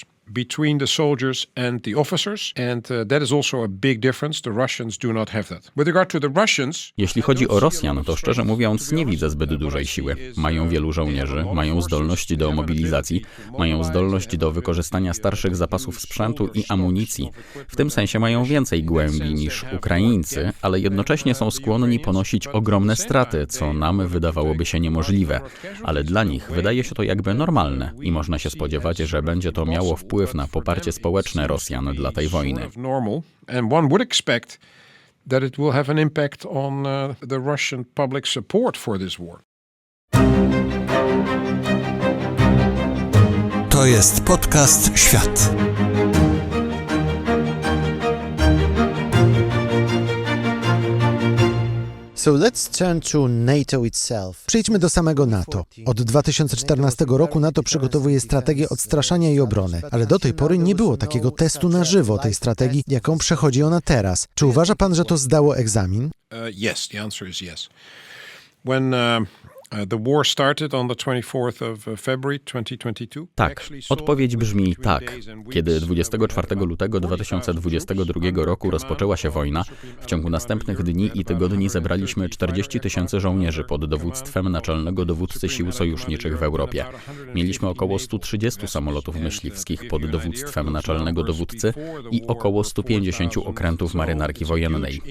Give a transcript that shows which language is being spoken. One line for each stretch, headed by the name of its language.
English: Between the soldiers and the officers, and that is also a big difference. The Russians do not have that. With regard to the Russians,
Polish: jeśli chodzi o Rosjan, to szczerze mówiąc nie widzę zbyt dużej siły. Mają wielu żołnierzy, mają zdolność do mobilizacji, mają zdolność do wykorzystania starszych zapasów sprzętu i amunicji. W tym sensie mają więcej głębi niż Ukraińcy, ale jednocześnie są skłonni ponosić ogromne straty, co nam wydawałoby się niemożliwe. Ale dla nich wydaje się to jakby normalne i można się spodziewać, że będzie to miało wpływ na poparcie społeczne Rosjan dla tej wojny.
English: And one would expect that it will have an impact on the Russian public support for this war.
Polish: To jest podcast Świat.
English: So let's turn to NATO itself.
Polish: Przejdźmy do samego NATO. Od 2014 roku NATO przygotowuje strategię odstraszania i obrony, ale do tej pory nie było takiego testu na żywo tej strategii, jaką przechodzi ona teraz. Czy uważa pan, że to zdało egzamin?
English: Yes, the answer is yes. When the war started on the 24th of February 2022.
Polish: Tak, odpowiedź brzmi tak. Kiedy 24 lutego 2022 roku rozpoczęła się wojna, w ciągu następnych dni i tygodni zebraliśmy 40 000 żołnierzy pod dowództwem naczelnego dowódcy sił sojuszniczych w Europie. Mieliśmy około 130 samolotów myśliwskich pod dowództwem naczelnego dowódcy i około 150 okrętów marynarki wojennej.